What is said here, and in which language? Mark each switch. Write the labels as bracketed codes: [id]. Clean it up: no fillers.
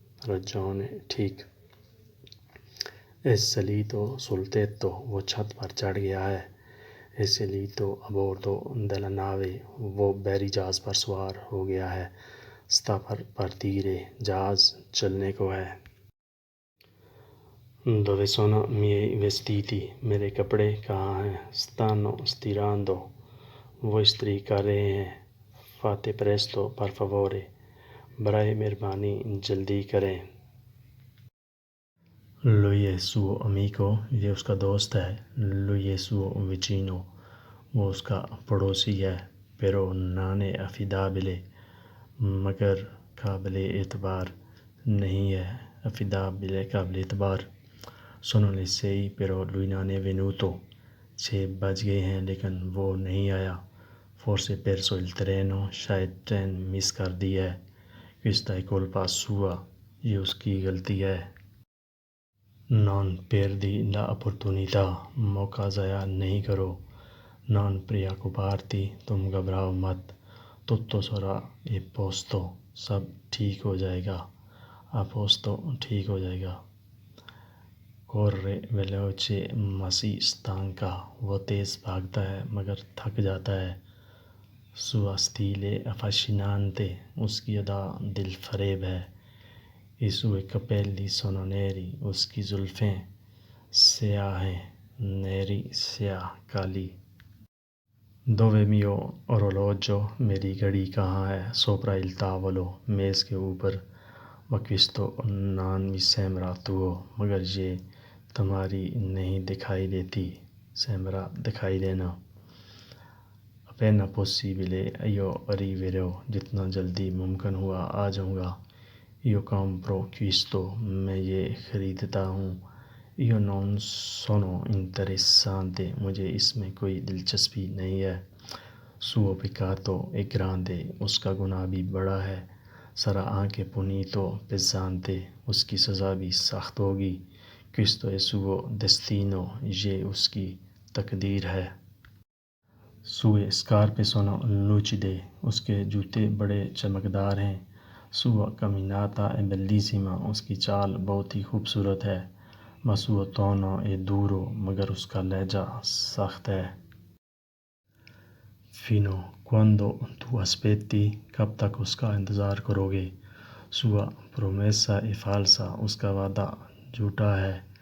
[it] ragione ٹھیک. è salito sul tetto. [ur] وہ چھت پر چڑھ گیا ہے. [it] è salito a bordo della nave. [ur] وہ بحری جہاز پر سوار ہو گیا ہے. [it] sta per partire. [ur] جہاز چلنے کو ہے. [it] dove sono i miei vestiti. [ur] میرے کپڑے کہاں ہیں. [it] stanno stirando. [ur] وہ استری کر رہے ہیں. [it] fate presto per favore. [ur] برائے مہربانی جلدی کریں. [it] lui è suo amico. [ur] یہ اس کا دوست ہے. [it] lui è suo vicino. [ur] وہ اس کا پڑوسی ہے. [it] però non è affidabile. [ur] مگر قابل اعتبار نہیں ہے. affidabile قابل اعتبار. [it] sono le 6 però lui non è venuto. [ur] 6 بج گئے ہیں لیکن وہ نہیں آیا. [it] forse perso il treno. [ur] شاید ٹرین مس کر دی ہے. [it] questa è colpa sua. [ur] یہ اس کی غلطی ہے. [it] non perdi la opportunità. [ur] موقع ضائع نہیں کرو. [it] non preoccuparti. [ur] تم گھبراؤ مت. [it] tutto sarà a posto. [ur] سب ٹھیک ہو جائے گا. a posto ٹھیک ہو جائے گا. [it] corre veloce ma si stanca. [ur] وہ تیز بھاگتا ہے مگر تھک جاتا ہے. [it] sua stile affascinante. [ur] اس کی ادا دل فریب ہے. [it] i suoi capelli sono neri. [ur] اس کی زلفیں سیاہ ہیں. neri سیاہ کالی. [it] dove mio orologio. [ur] میری گھڑی کہاں ہے. [it] sopra il tavolo. [ur] میز کے اوپر. [it] ma questo non mi sembra tuo. [ur] مگر یہ تمہاری نہیں دکھائی دیتی. sembra دکھائی دینا. [it] appena possibile io arriverò. [ur] جتنا جلدی ممکن ہوا آ جاؤں گا. [it] io compro questo. [ur] میں یہ خریدتا ہوں. [it] io non sono interessante. [ur] مجھے اس میں کوئی دلچسپی نہیں ہے. [it] suo peccato è grande. [ur] اس کا گناہ بھی بڑا ہے. [it] sarà anche punito pesante. [ur] اس کی سزا بھی سخت ہوگی. [it] questo è suo destino. [ur] یہ اس کی تقدیر ہے. [it] sue scarpe sono lucide. [ur] اس کے جوتے بڑے چمکدار ہیں. [it] sua camminata è bellissima. [ur] اس کی چال بہت ہی خوبصورت ہے. [it] ma suo tono è duro. [ur] مگر اس کا لہجہ سخت ہے. [it] fino quando tu aspetti. [ur] کب تک اس کا انتظار کرو گے. [it] sua promessa è falsa. [ur] اس کا وعدہ جھوٹا ہے.